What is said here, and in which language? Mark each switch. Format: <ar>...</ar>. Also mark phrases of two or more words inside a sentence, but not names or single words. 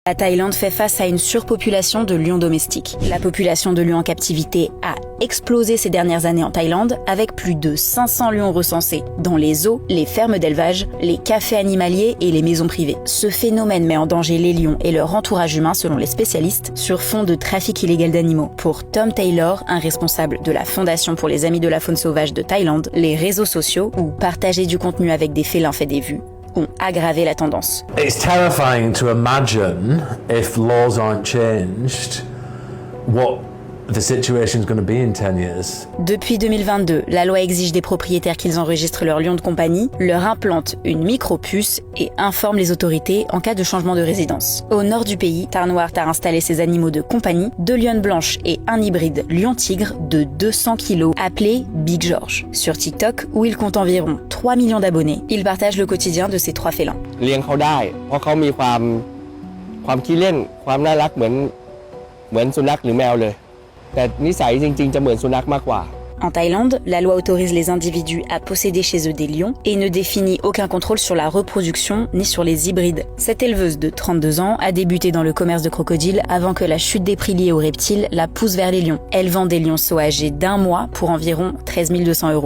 <fr>La Thaïlande fait face à une surpopulation de lions domestiques. La population de lions en captivité a explosé ces dernières années en Thaïlande, avec plus de 500 lions recensés dans les zoos, les fermes d'élevage, les cafés animaliers et les maisons privées. Ce phénomène met en danger les lions et leur entourage humain selon les spécialistes, sur fond de trafic illégal d'animaux. Pour Tom Taylor, un responsable de la Fondation pour les Amis de la Faune Sauvage de Thaïlande, les réseaux sociaux, où partager du contenu avec des félins fait des vues, ont aggravé la tendance.</fr> <en>It's terrifying to imagine if laws aren't changed, what the situation is going to be in 10 years.</en> <fr>Depuis 2022, la loi exige des propriétaires qu'ils enregistrent leurs lions de compagnie, leur implantent une micro-puce et informent les autorités en cas de changement de résidence. Au nord du pays, Tarnwart a installé ses animaux de compagnie, 2 lionnes blanches et un hybride lion-tigre de 200 kg appelé Big George. Sur TikTok, où il compte environ 3 millions d'abonnés, il partage le quotidien de ces 3 félins.</fr> <th>เลี้ยงเขาได้เพราะเขามีความขี้เล่นความน่ารักเหมือนสุนัขหรือแมวเลยแต่นิสัยจริงๆจะเหมือนสุนัขมากกว่า</th> <fr>En Thaïlande, la loi autorise les individus à posséder chez eux des lions et ne définit aucun contrôle sur la reproduction ni sur les hybrides. Cette éleveuse de 32 ans a débuté dans le commerce de crocodiles avant que la chute des prix liés aux reptiles la pousse vers les lions. Elle vend des lionceaux âgés d'1 mois pour environ 13 200 €.</fr>